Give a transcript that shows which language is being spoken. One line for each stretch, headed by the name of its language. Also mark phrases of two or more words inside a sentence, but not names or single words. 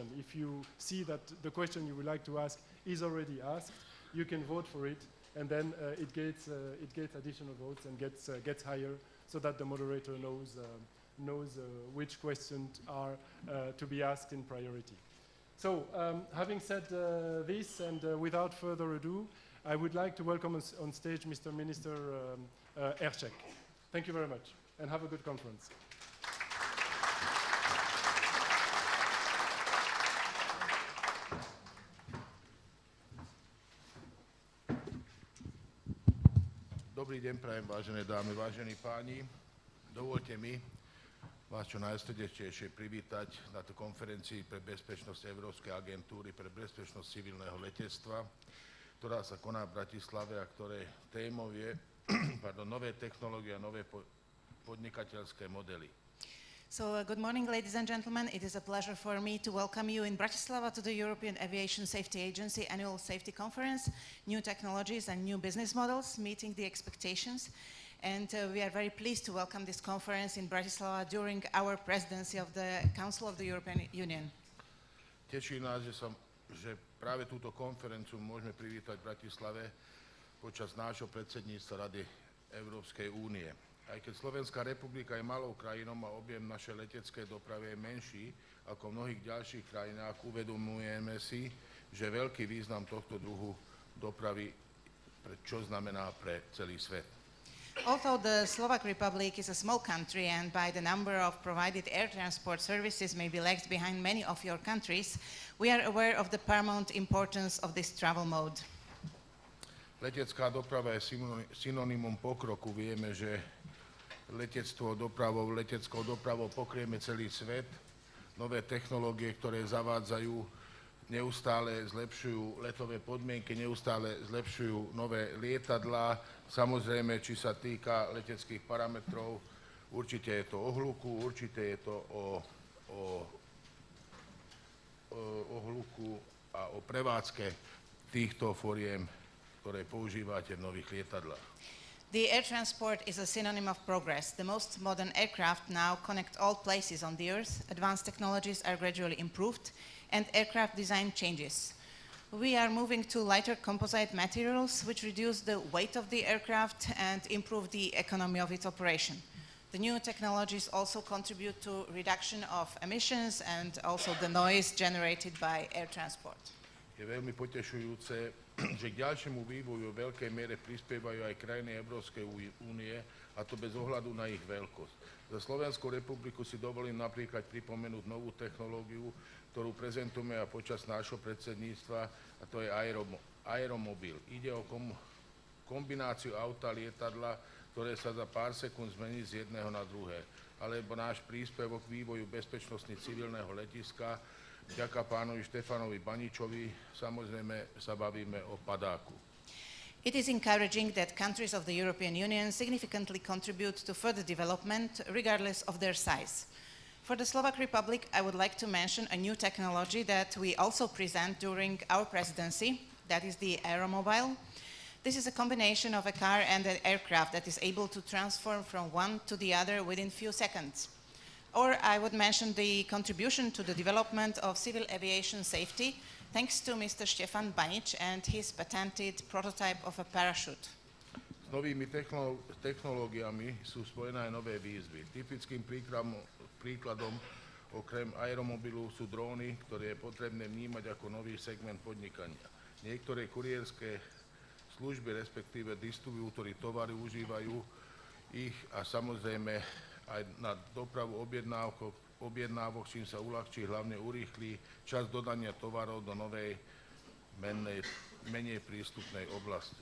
English: If you see that the question you would like to ask is already asked, you can vote for it, and then it gets additional votes and gets higher, so that the moderator knows which questions are to be asked in priority. So, having said this, and without further ado, I would like to welcome on stage Mr. Minister Érsek. Thank you very much, and have a good conference.
Slovak: Dobrý deň prajem, vážené dámy, vážení páni. Dovoľte mi vás čo najsrdečnejšie privítať na tú konferencii pre bezpečnosť Európskej agentúry pre bezpečnosť civilného letectva, ktorá sa koná v Bratislave a ktoré témou je nové technológie a nové podnikateľské modely.
English: So, good morning, ladies and gentlemen. It is a pleasure for me to welcome you in Bratislava to the European Aviation Safety Agency Annual Safety Conference, New Technologies and New Business Models, Meeting the Expectations. And we are very pleased to welcome this conference in Bratislava during our presidency of the Council of the European Union.
Slovak: Teší nás, že práve túto konferenciu môžeme privítať v Bratislave počas nášho predsedníctva Rady Európskej únie. Aj keď Slovenská republika je malou krajinou a objem našej leteckej dopravy je menší ako v mnohých ďalších krajinách, uvedomujeme si, že veľký význam tohto druhu dopravy, čo znamená pre celý svet.
English: Although the Slovak Republic is a small country and by the number of provided air transport services may be lagged behind many of your countries, we are aware of the paramount importance of this travel mode.
Slovak: Letecká doprava je synonymum pokroku. Vieme, že leteckou dopravou pokrieme celý svet. Nové technológie, ktoré zavádzajú, neustále zlepšujú letové podmienky, neustále zlepšujú nové lietadlá. Samozrejme, či sa týka leteckých parametrov, určite je to o hluku, určite je to o hluku a o prevádzke týchto foriem, ktoré používate v nových lietadlách.
English: The air transport is a synonym of progress. The most modern aircraft now connect all places on the Earth. Advanced technologies are gradually improved. and aircraft design changes. We are moving to lighter composite materials which reduce the weight of the aircraft and improve the economy of its operation. The new technologies also contribute to reduction of emissions and also the noise generated by air transport.
Slovak: Je veľmi potešujúce, že k ďalšiemu vývoju v veľkej miere prispievajú aj krajiny Európskej únie, a to bez ohľadu na ich veľkosť. Za Slovenskú republiku si dovolím napríklad pripomenúť novú technológiu, ktorú prezentujeme aj počas nášho predsedníctva, a to je aeromobil. Ide o kombináciu auta a lietadla, ktoré sa za pár sekúnd zmení z jedného na druhé. Alebo náš príspevok k vývoju bezpečnosti civilného letiska. Vďaka pánovi Štefanovi Baničovi samozrejme sa bavíme o padáku.
English: It is encouraging that countries of the European Union significantly contribute to further development regardless of their size. For the Slovak Republic, I would like to mention a new technology that we also present during our presidency, that is the aeromobile. This is a combination of a car and an aircraft that is able to transform from one to the other within few seconds. Or I would mention the contribution to the development of civil aviation safety, thanks to Mr. Štefan Banič and his patented prototype of a parachute.
Slovak: S novými technológiami sú spojené aj nové výzvy. Typickým príkladom okrem aeromobilu sú dróny, ktoré je potrebné vnímať ako nový segment podnikania. Niektoré kurierské služby, respektíve distribútory tovary užívajú ich a samozrejme aj na dopravu objednávok, čím sa uľahčí, hlavne urýchli čas dodania tovarov do novej, menej prístupnej oblasti.